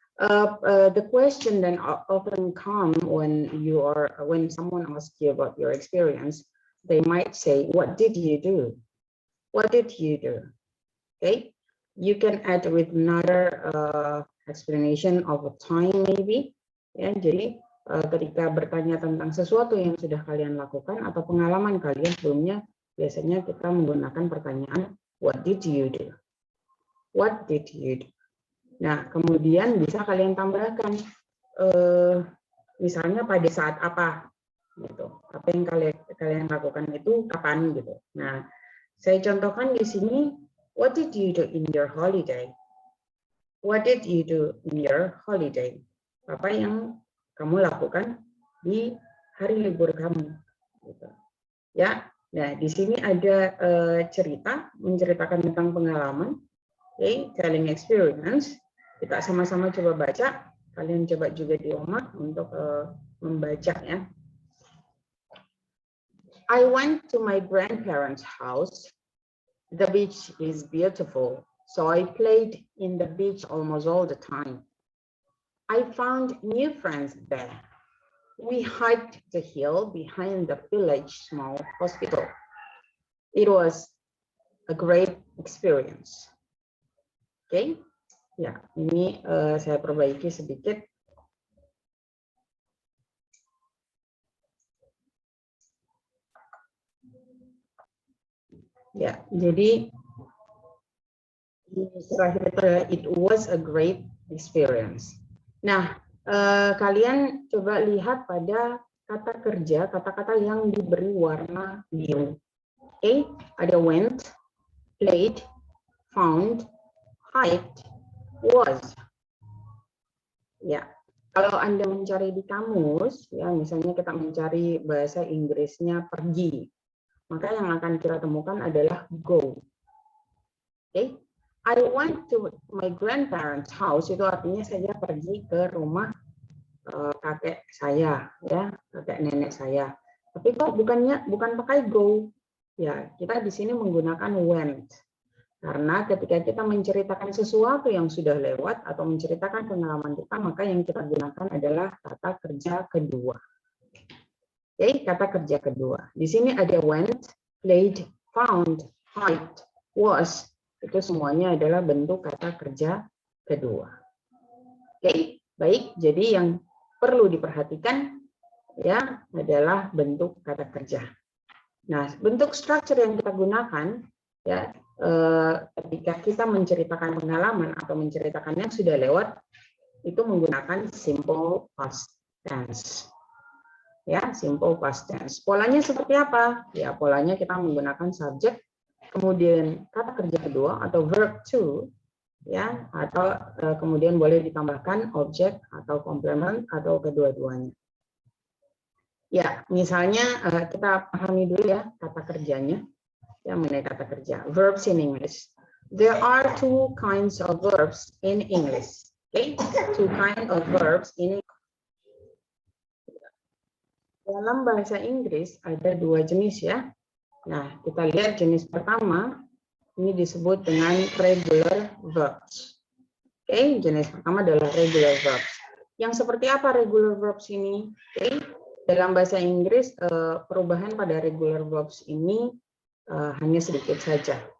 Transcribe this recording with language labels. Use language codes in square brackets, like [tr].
[en] The question then often come when someone asks you about your experience, they might say, "What did you do? What did you do?" Okay. You can add with another explanation of a time maybe. [id] Ya, jadi ketika bertanya tentang sesuatu yang sudah kalian lakukan atau pengalaman kalian sebelumnya, biasanya kita menggunakan pertanyaan [en] what did you do? [id] What did you do? Nah, kemudian bisa kalian tambahkan misalnya pada saat apa gitu. Apa yang kalian lakukan itu kapan gitu. Nah, saya contohkan di sini, [en] what did you do in your holiday? What did you do in your holiday? [id] Apa yang kamu lakukan di hari libur kamu? Gitu. Ya, nah di sini ada cerita menceritakan tentang pengalaman, [en] telling experience. [id] Kita sama-sama coba baca. Kalian coba juga di rumah untuk membaca ya. [en] I went to my grandparents' house. The beach is beautiful. So I played in the beach almost all the time. I found new friends there. We hiked the hill behind the village small hospital. It was a great experience. [id] Okay, ya ini saya perbaiki sedikit. Ya, jadi terakhir [en] it was a great experience. [id] Nah, kalian coba lihat pada kata kerja, kata-kata yang diberi warna biru. Oke, ada went, played, found, hiked, was. Ya, kalau Anda mencari di kamus, ya misalnya kita mencari bahasa Inggrisnya pergi, maka yang akan kita temukan adalah go. Oke, [en] I went to my grandparents' house, [id] itu artinya saya pergi ke rumah kakek saya, ya kakek nenek saya. Tapi kok bukan pakai go, ya kita di sini menggunakan went. Karena ketika kita menceritakan sesuatu yang sudah lewat atau menceritakan pengalaman kita, maka yang kita gunakan adalah kata kerja kedua. Oke, kata kerja kedua. Di sini ada went, played, found, hiked, was. Itu semuanya adalah bentuk kata kerja kedua. Oke, baik. Jadi yang perlu diperhatikan ya adalah bentuk kata kerja. Nah, bentuk structure yang kita gunakan ya ketika kita menceritakan pengalaman atau menceritakan yang sudah lewat itu menggunakan simple past tense. Ya, simple past tense. Polanya seperti apa? Ya, polanya kita menggunakan subjek, kemudian kata kerja kedua atau verb to, ya, atau kemudian boleh ditambahkan objek atau komplement atau kedua-duanya. Ya, misalnya kita pahami dulu ya kata kerjanya. Ya, mengenai kata kerja. [en] Verbs in English. There are two kinds of verbs in English. Okay, two kinds of verbs in English. [id] Dalam bahasa Inggris ada dua jenis ya. Nah, kita lihat jenis pertama, ini disebut dengan regular verbs. Oke, jenis pertama adalah regular verbs. Yang seperti apa regular verbs ini? Oke. Dalam bahasa Inggris, perubahan pada regular verbs ini hanya sedikit saja.